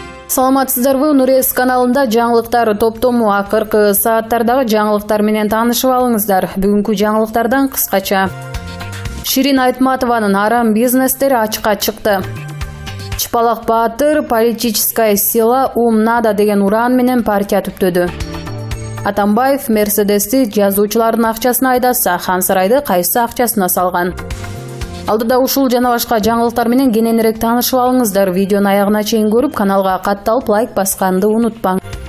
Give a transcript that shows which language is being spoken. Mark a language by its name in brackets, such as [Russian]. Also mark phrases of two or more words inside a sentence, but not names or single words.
[Kyrgyz] Саламатсыздарбы, Нурес каналында жаңылыктар топтому акыркы сааттардагы жаңылыктар менен таанышып алыңыздар. Бүгүнкү жаңылыктардан кыскача. Ширин Айтматованын арам бизнестери ачыкка чыкты. Чыпалак Баатыр [Russian] политическая сила надо [Kyrgyz] деген уран менен партия түптөдү. Атамбаев Мерседести жазуучулардын акчасына айдаса, Хан Сарайды кайсы акчасына салган. Алдыда ушул жана башка жаңылыктар менен кененирээк таанышып алыңыздар. Видеону аягына чейин көрүп, каналга катталып лайк басканды унутпаң.